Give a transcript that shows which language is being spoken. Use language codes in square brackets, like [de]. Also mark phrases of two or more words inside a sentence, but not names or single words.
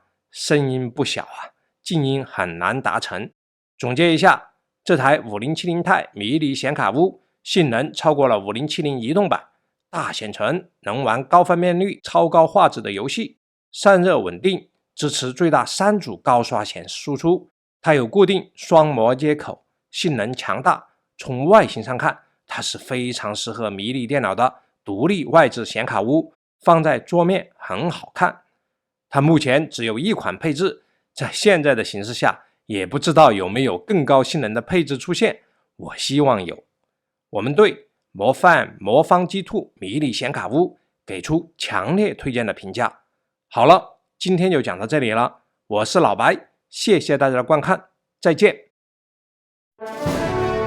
[zh] 聲音不小啊，靜音很難達成。總結一下，這台5070 Ti 迷你顯卡屋性能超過了5070移動版，大顯存，能玩高分辨率、超高畫質的遊戲，散熱穩定，支持最大3組高刷顯示輸出。它有固定雙模接口，性能強大。從外形上看，它是非常適合迷你電腦的獨立外置顯卡屋，放在桌面很好看。它目前只有1款配置，在現在的形勢下，也不知道有沒有更高性能的配置出現，我希望有。我們對魔方 G2 迷你顯卡屋給出強烈推薦的評價。好了，今天就講到這裡了，我是老白，謝謝大家的觀看，再見。